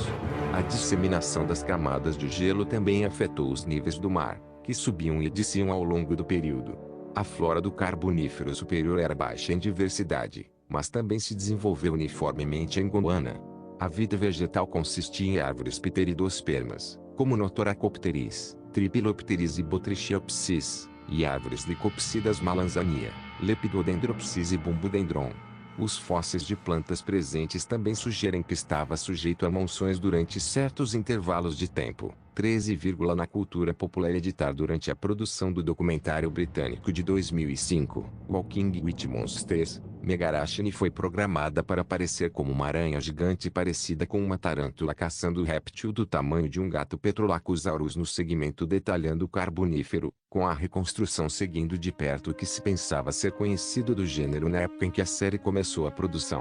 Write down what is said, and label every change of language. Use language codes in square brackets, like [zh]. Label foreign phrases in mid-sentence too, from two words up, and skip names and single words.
[pt] A disseminação das camadas de gelo também afetou os níveis do mar, que subiam e desciam ao longo do período. A flora do Carbonífero Superior era baixa em diversidade, mas também se desenvolveu uniformemente em Gondwana. A vida vegetal consistia em árvores pteridospermas, como Notoracopteris, Tripilopteris e Botrichiopsis, e árvores licopsidas Malanzania, Lepidodendropsis e Bumbodendron. Os fósseis de plantas presentes também sugerem que estava sujeito a monções durante certos intervalos de tempo. 13, na cultura popular editar durante a produção do documentário britânico de 2005, Walking with Monsters, Megarachne foi programada para parecer como uma aranha gigante parecida com uma tarântula caçando réptil do tamanho de um gato Petrolacosaurus no segmento detalhando o Carbonífero, com a reconstrução seguindo de perto o que se pensava ser conhecido do gênero na época em que a série começou a produção.